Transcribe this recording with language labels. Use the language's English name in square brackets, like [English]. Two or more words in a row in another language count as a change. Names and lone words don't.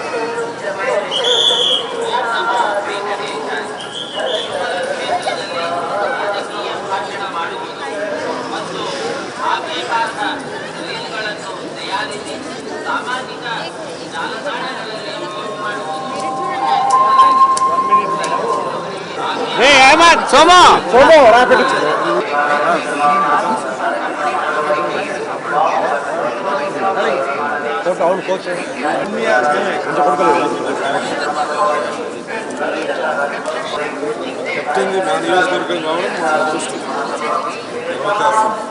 [Kannada] ರಾಜಕೀಯ ಭಾಷಣ ಮಾಡುವುದು ಮತ್ತು ಆಕ್ಷೇಪಾರ್ಹ ರೀಲ್ಗಳನ್ನು ತಯಾರಿಸಿ ಸಾಮಾಜಿಕ ಜಾಲತಾಣಗಳಲ್ಲಿ ಪೋಸ್ಟ್ ಮಾಡುವುದು. [Telugu] అవును కోచ్ చెప్తుంది మా నియోజకవర్గం కావడం మా అదృష్టం.